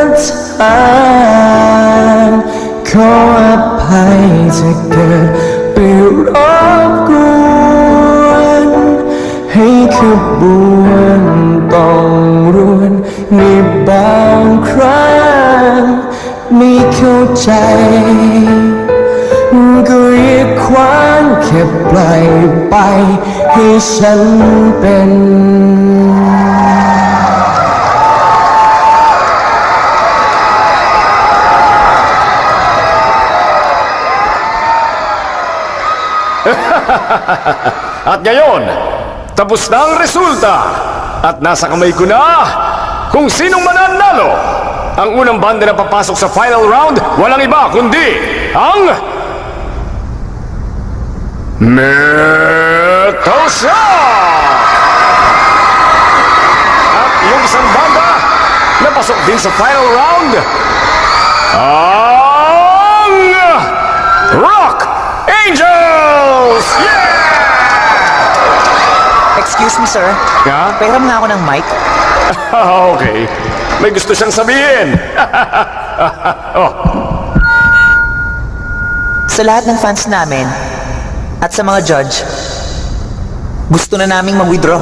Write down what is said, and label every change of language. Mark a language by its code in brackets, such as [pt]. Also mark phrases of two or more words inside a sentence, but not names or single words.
[th] ทางขออภัยถ้าเกิดไปรบกวนให้ขบวนต้องรวนในบางครั้งไม่เข้าใจก็อย่าขวางแค่ปล่อยไปให้ฉันเป็น [tl] At ngayon, tapos na ang resulta. At nasa kamay ko na kung sinong mananalo. Ang unang banda na papasok sa final round, walang iba kundi ang Metal Shock! At yung isang banda na pasok din sa final round, ang Rock Angels! Yeah! [en] Excuse me, sir. [tl] Ha? Pahiram nga ako ng mic. Okay. May gusto siyang sabihin. Oh. Sa lahat ng fans namin at sa mga judge, gusto na naming mag-withdraw.